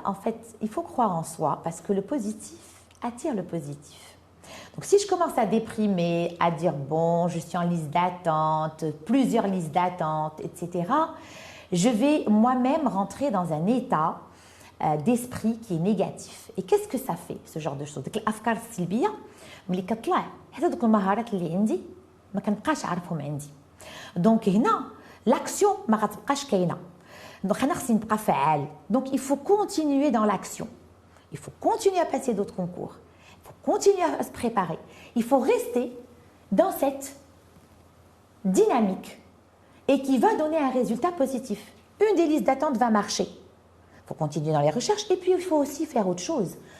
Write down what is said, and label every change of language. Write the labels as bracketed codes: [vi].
[fr] En fait, il faut croire en soi parce que le positif attire le positif. Donc, si je commence à déprimer, à dire bon, je suis en liste d'attente, plusieurs listes d'attente, etc., je vais moi-même rentrer dans un état d'esprit qui est négatif. Et qu'est-ce que ça fait, ce genre de choses? [ar] الأفكار السلبية ملي كطلع حتى دوك المهارات اللي عندي ما كنبقاش عارفهم عندي. دونك هنا l'action ما غتبقاش كاينه. Donc انا خصني نبقى فعال. [fr] Donc il faut continuer dans l'action. Il faut continuer à passer d'autres concours. Il faut continuer à se préparer. Il faut rester dans cette dynamique et qui va donner un résultat positif. Une des listes d'attente va marcher. Il faut continuer dans les recherches et puis il faut aussi faire autre chose.